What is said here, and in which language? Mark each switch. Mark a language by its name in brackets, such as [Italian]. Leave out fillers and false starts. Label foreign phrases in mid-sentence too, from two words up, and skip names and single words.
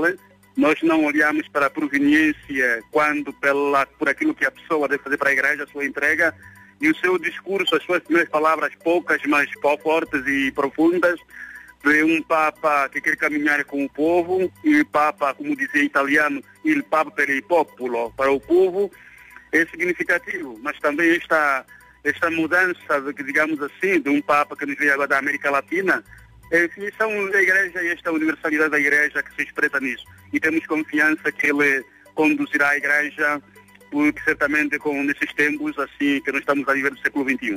[Portuguese] Nós não olhamos para a proveniência quando por aquilo que a pessoa deve fazer para a Igreja, a sua entrega. E o seu discurso, as suas primeiras palavras poucas, mas fortes e profundas, de um Papa que quer caminhar com o povo, e o Papa, como dizia italiano, [Italian] il Papa per il popolo, [Portuguese] para o povo, é significativo. Mas também esta mudança, digamos assim, de um Papa que nos veio agora da América Latina, é a definição da Igreja e esta universalidade da Igreja que se expressa nisso. E temos confiança que ele conduzirá a Igreja, porque certamente nesses tempos assim que nós estamos a viver do século XXI.